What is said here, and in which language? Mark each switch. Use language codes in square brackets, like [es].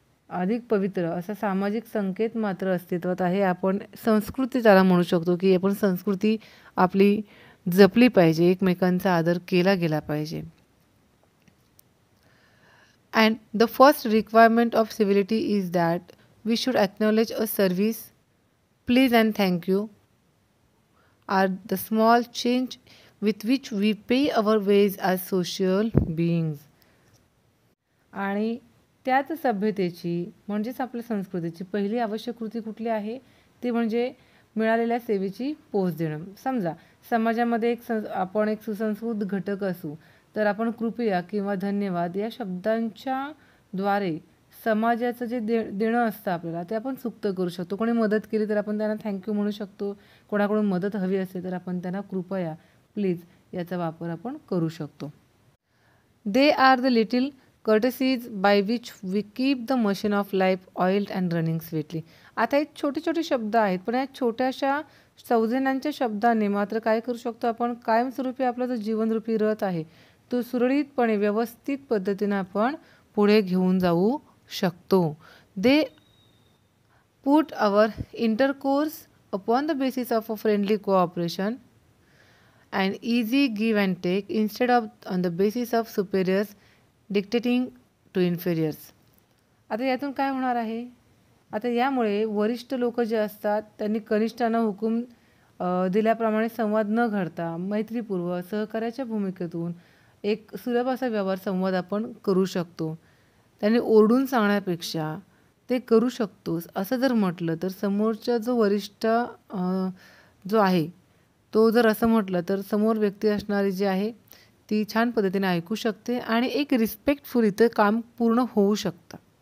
[mr] अधिक पवित्र असा सामाजिक संकेत मात्र अस्तित्वात आहे. आपण संस्कृती त्याला म्हणू शकतो, की आपण संस्कृती आपली जपली पाहिजे, एकमेकांचा आदर केला गेला पाहिजे. [en] And the first requirement of civility is that we should acknowledge a service. Please and thank you are the small change with which we pay our ways as social beings. [mr] आणि त्याच सभ्यतेची म्हणजेच आपल्या संस्कृतीची पहिली आवश्यक कृती कुठली आहे, ती म्हणजे मिळालेल्या सेवेची पोच देणं. समजा समाजामध्ये आपण एक सुसंस्कृत घटक असू, तर आपण कृपया किंवा धन्यवाद या शब्दांच्या द्वारे समाजाचं जे देणं असतं आपल्याला ते आपण सुक्त करू शकतो. कोणी मदत केली तर आपण त्यांना थँक्यू म्हणू शकतो. कोणाकडून मदत हवी असेल तर आपण त्यांना कृपया, प्लीज याचा वापर आपण करू शकतो. [en] They are the little courtesies by which we keep the machine of life oiled and running sweetly. [mr] आता हे छोटे छोटे शब्द आहेत, पण या छोट्याशा सौजन्यांच्या शब्दाने मात्र काय करू शकतो आपण, कायमस्वरूपी आपला जो जीवनरूपी रथ आहे तो सुरळीतपणे व्यवस्थित पद्धतीने आपण पुढे घेऊन जाऊ शकतो. [en] They put our intercourse upon the basis of a friendly cooperation and easy give and take instead of on the basis of superiors dictating to inferiors. [mr] आता यातून काय होणार आहे, आता यामुळे वरिष्ठ लोक जे असतात त्यांनी कनिष्ठांना हुकूम दिल्याप्रमाणे संवाद न घडता मैत्रीपूर्व सहकार्याच्या भूमिकेतून एक सुलभ असा व्यवहार संवाद आपण करू शकतो. त्यांनी ओरडून सांगण्यापेक्षा ते करू शकतोस असं जर म्हटलं तर समोरचा जो वरिष्ठ जो आहे तो जर असं म्हटलं तर समोर व्यक्ती असणारी जी आहे ती छान पद्धतीने ऐकू शकते आणि एक रिस्पेक्टफुल इथं काम पूर्ण होऊ शकतं.